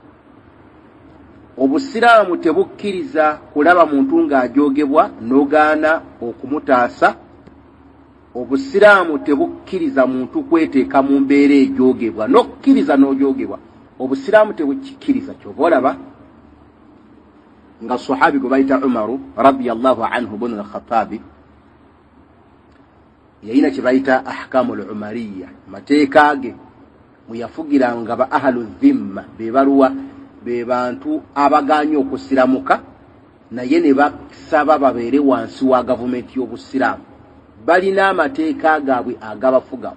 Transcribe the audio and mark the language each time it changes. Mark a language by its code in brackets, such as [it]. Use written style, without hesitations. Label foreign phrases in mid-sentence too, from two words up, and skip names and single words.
[lg] Obusiraamu tebukkiriza kulaba muntu ng'ajoogebwa n'ogaana okumutaasa. Obusiraamu tebukkiriza muntu kweteeka mu mbeera ejoogebwa n'okkiriza n'ojoogebwa. Obusiraamu tebukikkiriza. Kyova olaba nga sahabi gwe bayita Umaru [ar] رضي الله عنه [lg] ibn al-Khattabi yayina kibayita [ar] الأحكام العمرية [lg] mateeka ge muyafugiranga ba [ar] أهل الذمة [lg] bebaluwa bebantu abaganya okusiramuka naye ne basaba babeere wansi wa gavumenti y'obusiraamu balina amateeka gaabwe agabafuga.